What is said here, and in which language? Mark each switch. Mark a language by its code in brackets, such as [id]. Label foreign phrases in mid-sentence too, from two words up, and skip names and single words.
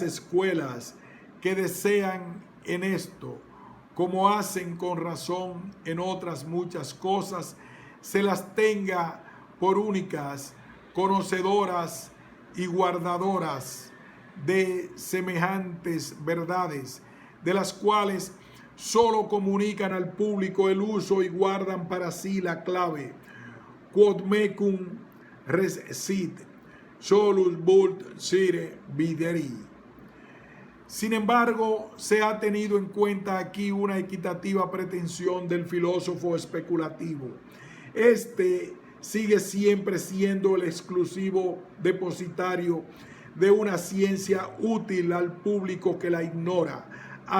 [es] escuelas que desean en esto, como hacen con razón en otras muchas cosas, se las tenga por únicas, conocedoras y guardadoras de semejantes verdades, de las cuales solo comunican al público el uso y guardan para sí la clave. [la] Quod mecum resit, solus vult sire videri. [es] Sin embargo, se ha tenido en cuenta aquí una equitativa pretensión del filósofo especulativo. Este sigue siempre siendo el exclusivo depositario de una ciencia útil al público que la ignora, a